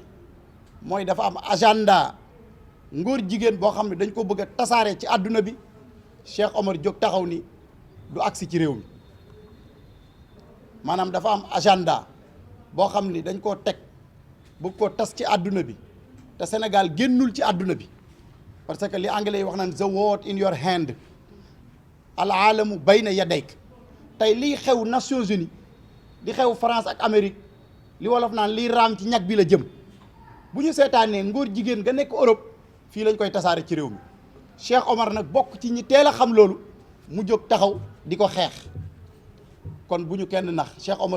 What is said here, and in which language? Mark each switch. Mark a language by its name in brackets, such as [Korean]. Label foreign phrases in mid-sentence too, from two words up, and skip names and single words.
[Wolof] mooy dafa am agenda ngóor jigéen boo xam ne dañ ko bëgg a tasaare ci àdduna bi Cheikh Omar jóg taxaw ni du agsi ci réew mi maanaam dafa am agenda boo xam ni dañ koo teg bëgg koo tas ci àdduna bi te Sénégal génnul ci àdduna bi [French] parce que [Wolof] li anglais yi wax naan [English] the world in your hand [Arabic] العالم بين يديك [Wolof] tey liy xew [French] Nations Unies [Wolof] di xew France ak Amérique li wolof naan liy raam ci ñag bi la jëm bu ñu seetaanee ngóor jigéen nga nekk Europe fii lañ koy tasaare ci réew mi Cheikh Omar nag bokk ci ñi teel a xam loolu mu jóg taxaw di ko xeex kon bu ñu kenn nax Cheikh Omar